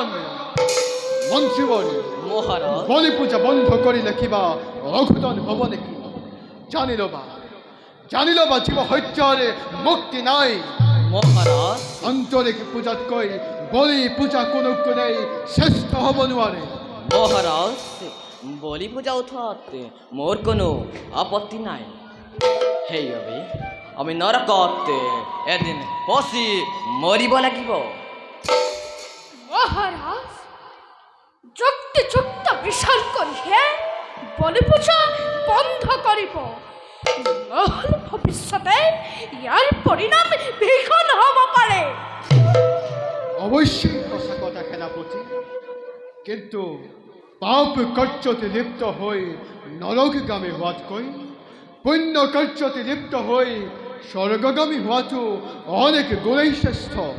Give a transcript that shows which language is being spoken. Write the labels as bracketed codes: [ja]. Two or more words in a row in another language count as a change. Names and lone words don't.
[as] মন্ত্ৰীবৰ, মহাৰাজ, বলি পূজা বন্ধ কৰিলে কিবা অঘটন হ'ব নেকি? জানি ল'বা জীৱ হত্যাৰে মুক্তি নাই। মহাৰাজ, আন্তৰিক পূজাতকৈ বলি পূজা কোনো কোনেই শ্ৰেষ্ঠ হ'ব নোৱাৰে। মহারাজ, বলি পূজা উঠাত মোর কোনো আপত্তি নাই। সেইবাবে আমি নৰকত এদিন পচি মৰিব লাগিব। মহারাজ, যুক্তি বিশাল করিহে বলি পূজা বন্ধ করিব, নহলে ভবিষ্যতে ইয়াৰ পৰিণাম ভীষণ হ'ব পাৰে। অৱশ্যেই সঁচা কথা সেনাপতি, কিন্তু পাপ কাৰ্যতে লিপ্ত হৈ নৰকগামী হোৱাতকৈ পুণ্য কাৰ্যতে লিপ্ত হৈ স্বৰ্গগামী হোৱাটো অনেক গুণেই শ্ৰেষ্ঠ।